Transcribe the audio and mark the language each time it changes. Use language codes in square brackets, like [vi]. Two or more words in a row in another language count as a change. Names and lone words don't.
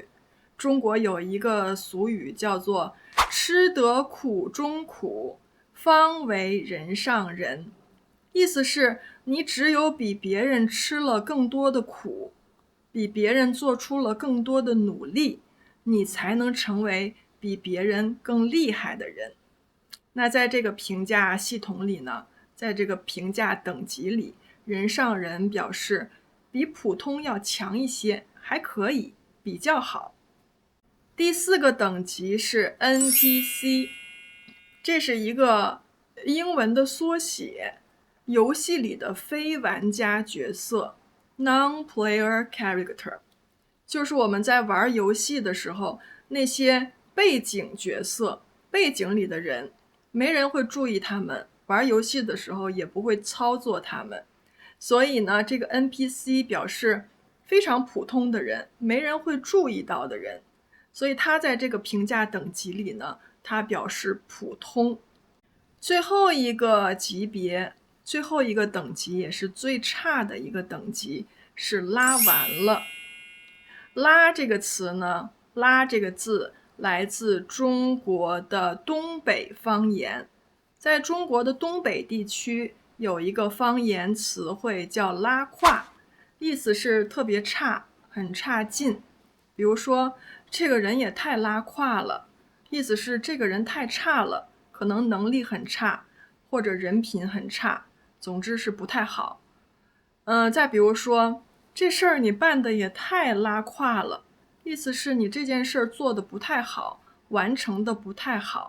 [zh] 中國有一個俗語叫做吃得苦中苦，方為人上人。意思是你只有比別人吃了更多的苦，比別人做出了更多的努力，你才能成為比別人更厲害的人。那在這個評價系統裡呢，在這個評價等級裡，人上人表示比普通要強一些，還可以，比較好。第4個等級是 NPC， 這是一個英文的縮寫，遊戲裡的非玩家角色 [en] Non-player character， [zh] 就是我們在玩遊戲的時候，那些背景角色，背景裡的人，沒人會注意他們，玩遊戲的時候也不會操作他們。所以呢，這個 NPC 表示非常普通的人，沒人会注意到的人。所以他在這個評價等級裡呢，他表示普通。最後一個級別，最後一個等級也是最差的一個等級，是拉完了。拉這個詞呢，拉這個字來自中國的東北方言。在中國的東北地區有一個方言詞彙叫拉胯，意思是特別差，很差勁。比如說這個人也太拉胯了，意思是這個人太差了，可能能力很差，或者人品很差，總之是不太好。再比如說這事兒你辦得也太拉胯了，意思是你這件事兒做得不太好，完成得不太好。